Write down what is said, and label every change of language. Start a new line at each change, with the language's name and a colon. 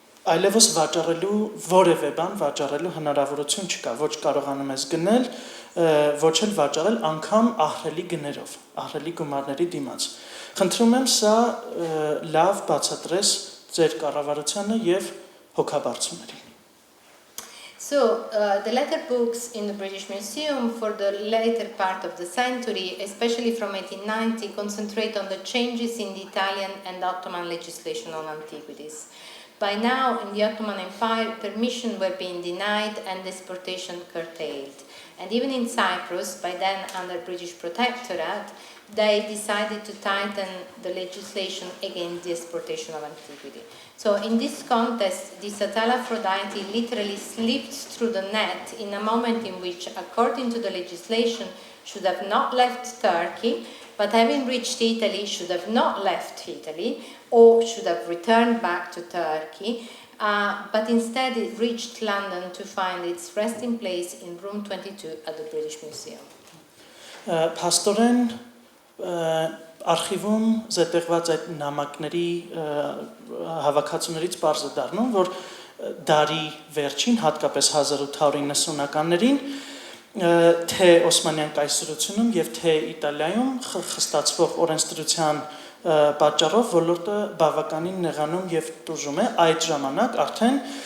Armenian: այլևս վաճառելու որևէ բան վաճառելու հնարավորություն չկա, ոչ կարողանում ես գնել, ոչ էլ վաճառել անգամ ահռելի գներով, ահռելի գումարների դիմաց։ Խնդրում եմ սա լավ բացատրես ձեր կառավարությանը եւ հոգաբարձուներին։
English: So, the letter books in the British Museum for the later part of the century, especially from 1890, concentrate on the changes in the Italian and Ottoman legislation on antiquities. By now, in the Ottoman Empire, permission were being denied and exportation curtailed. And even in Cyprus, by then under British protectorate, they decided to tighten the legislation against the exportation of antiquity. So in this context, the Satala Aphrodite literally slipped through the net in a moment in which, according to the legislation, should have not left Turkey, but having reached Italy, should have not left Italy, or should have returned back to Turkey, but instead it reached London to find its resting place in room 22 at the British Museum.
Armenian: Փաստորեն արխիվում զետեղված այդ նամակների հավաքածուներից պարզ է դառնում, որ դարի վերջին, հատկապես 1890-ականներին, թե Օսմանյան կայսրությունում եւ թե Իտալիայում խստացվող օրենսդրության պատճառով ոլորտը բավականին նեղանում եւ տուժում է, այդ ժամանակ արդեն